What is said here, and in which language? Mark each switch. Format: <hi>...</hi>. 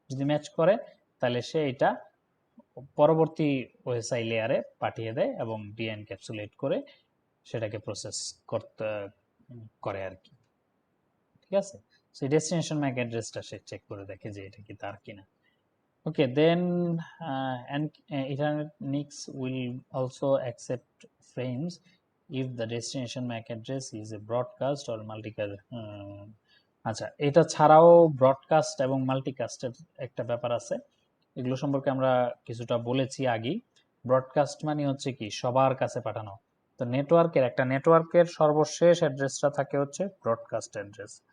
<bn>যদি ম্যাচ করে তাহলে সে এটা পরবর্তী ওএসআই লেয়ারে পাঠিয়ে দেয় এবং ডি এনক্যাপসুলেট করে সেটাকে প্রসেস করতে করে আর কি। ঠিক আছে, সেই ডেস্টিনেশন ম্যাক অ্যাড্রেসটা সে চেক করে দেখে যে এটা কি তার কিনা।</bn> <en>Okay, then and Ethernet NICs will also accept frames if the destination MAC address is a broadcast or multicast.</en> <bn>আচ্ছা, এটা ছাড়াও ব্রডকাস্ট এবং মাল্টিকাস্টের একটা ব্যাপার আছে, এগুলো সম্পর্কে আমরা কিছুটা বলেছি আগেই। ব্রডকাস্ট মানে হচ্ছে কি সবার কাছে পাঠানো। তো নেটওয়ার্কের সর্বশেষ অ্যাড্রেসটা থাকে হচ্ছে ব্রডকাস্ট অ্যাড্রেস।</bn>